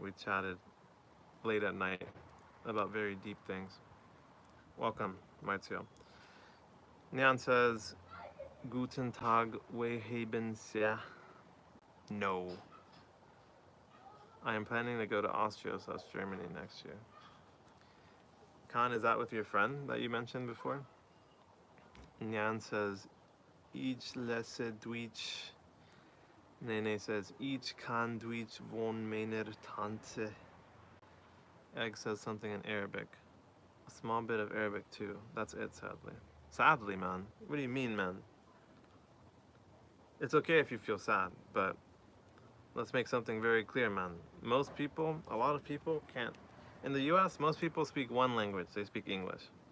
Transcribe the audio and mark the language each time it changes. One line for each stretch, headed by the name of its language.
English: We chatted late at night about very deep things. Welcome, Marzio. Nyan says,
German: Guten Tag, we haben sehr. No.
English: I am planning to go to Austria/Germany next year. Khan, is that with your friend that you mentioned before?
German: Nyan
English: says,
German: Ich lese Deutsch. Nene
English: says,
German: Ich kann Deutsch von meiner Tante.
English: Egg says something in Arabic. A small bit of Arabic too. That's it, sadly. Sadly, man. What do you mean, man? It's okay if you feel sad, but let's make something very clear, man. Most people, a lot of people can't. In the US, most people speak one language. They speak English.